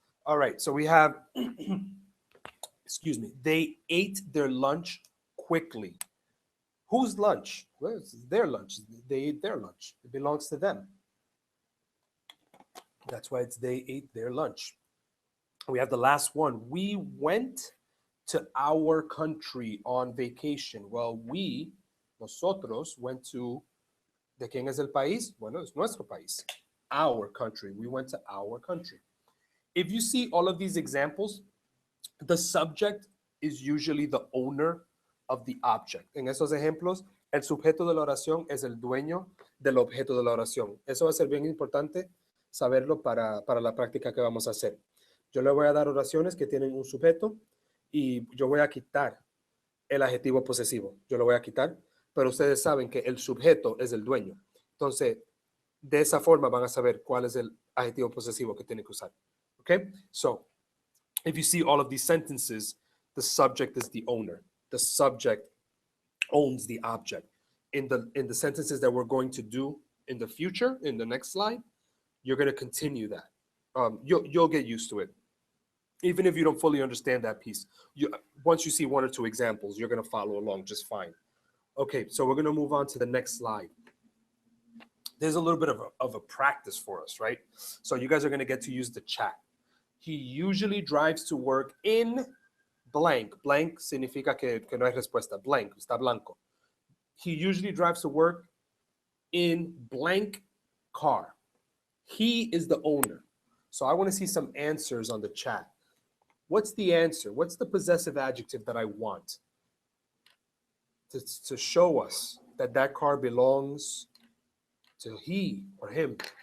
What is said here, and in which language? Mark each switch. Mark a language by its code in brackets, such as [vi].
[en] All right, so we have, excuse me, they ate their lunch quickly. Whose lunch? Well, it's their lunch. They ate their lunch. It belongs to them. That's why it's they ate their lunch. We have the last one. We went to our country on vacation. Well, [es] nosotros, [en] went to, [es] ¿de quién es el país? Bueno, es nuestro país. [en] Our country. We went to our country. If you see all of these examples, the subject is usually the owner of the object. [es] En esos ejemplos, el sujeto de la oración es el dueño del objeto de la oración. Eso va a ser bien importante saberlo para la práctica que vamos a hacer. Yo le voy a dar oraciones que tienen un sujeto y yo voy a quitar el adjetivo posesivo. Yo lo voy a quitar, pero ustedes saben que el sujeto es el dueño. Entonces, de esa forma van a saber cuál es el adjetivo posesivo que tienen que usar. [en] Okay? So, if you see all of these sentences, the subject is the owner. The subject owns the object. In the sentences that we're going to do in the future, in the next slide, you're going to continue that. You'll get used to it. Even if you don't fully understand that piece, once you see one or two examples, you're going to follow along just fine. Okay, so we're going to move on to the next slide. There's a little bit of a practice for us, right? So you guys are going to get to use the chat. He usually drives to work in blank. [es] Blank significa que no hay respuesta. Blank, está blanco. [en] He usually drives to work in blank car. He is the owner. So I want to see some answers on the chat. What's the answer? What's the possessive adjective that I want to show us that that car belongs to he or him?